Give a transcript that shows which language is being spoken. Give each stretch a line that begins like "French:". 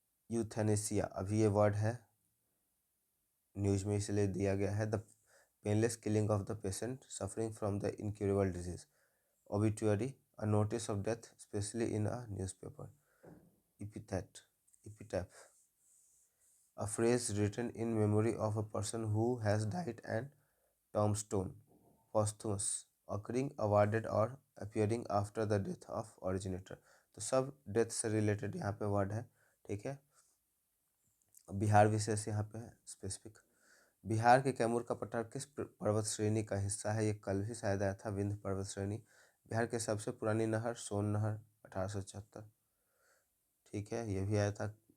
English: euthanasia,
Hindi: अभी ये word है न्यूज में इसलिए दिया गया है।
English: The painless killing of the patient suffering from the incurable disease. Obituary, a notice of death specially in a newspaper. epitaph, a phrase written in memory of a person who has died, and tombstone, posthumous, occurring, awarded or appearing after the death of originator।
Hindi: तो सब death से related यहाँ पे word है, ठीक है। बिहार विशेष यहाँ पे है स्पेसिफिक। बिहार के कैमूर का पठार किस पर्वत श्रेणी का हिस्सा है? ये कल भी शायद आया था, विंध्य पर्वत श्रेणी। बिहार की सबसे पुरानी नहर सोन नहर 1876, ठीक है, ये भी आया था।